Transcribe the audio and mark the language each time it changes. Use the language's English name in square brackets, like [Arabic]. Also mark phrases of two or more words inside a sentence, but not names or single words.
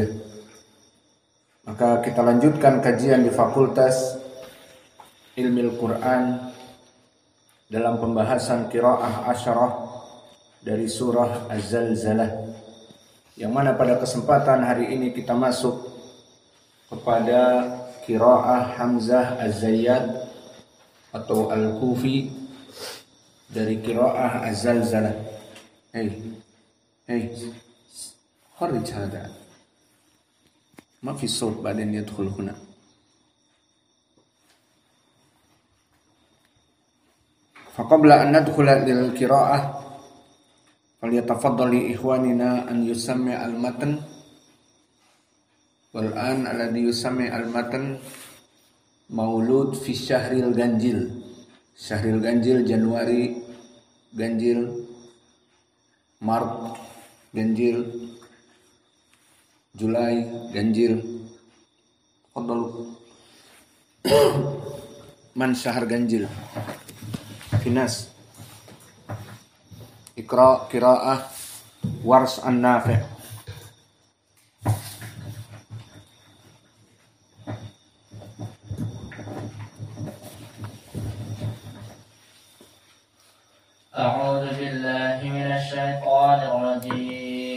[Indonesian] Maka kita lanjutkan kajian di Fakultas Ilmu Quran dalam pembahasan [Arabic] قراءة عشرة [Indonesian] dari surah Az-Zalzalah, yang mana pada kesempatan hari ini kita masuk kepada qiraah Hamzah Az-Zayyad atau Al-Kufi dari qiraah Az-Zalzalah. [Arabic] خرج هذا ما في صوت بعدين يدخل هنا. فقبل أن ندخل للقراءة فليتفضل إخواننا أن يسمع المتن. والآن الذي يسمع المتن مولود في شهر الغنجل. [Indonesian] Syahril Ganjil, Januari Ganjil, Maret Ganjil, Julai Ganjil. [Arabic] فضل. من شهر غنجل? فناس. اقرأ قراءة ورش عن نافع'. أعوذ بالله من الشيطان الرجيم.